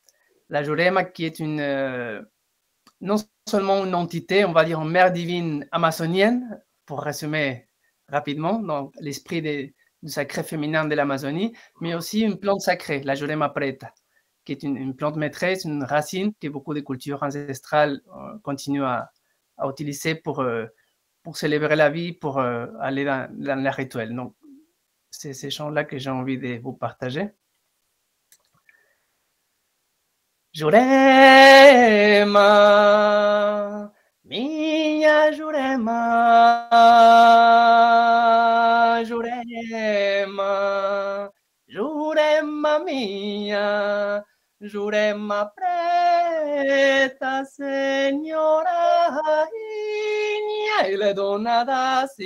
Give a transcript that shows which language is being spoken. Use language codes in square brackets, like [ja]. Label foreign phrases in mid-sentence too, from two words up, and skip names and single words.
[fr] La Jurema qui est non seulement une entité, on va dire une mère divine amazonienne, pour résumer rapidement, donc l'esprit du sacré féminin de l'Amazonie, mais aussi une plante sacrée, la Jurema preta, qui est une plante maîtresse, une racine que beaucoup de cultures ancestrales continuent à utiliser pour célébrer la vie, pour aller dans les rituels. Donc, c'est ces chants-là que j'ai envie de vous partager. [pt] Jurema, minha Jurema, Jurema, Jurema minha, Jurema preta, senhora rainha, ele é dona da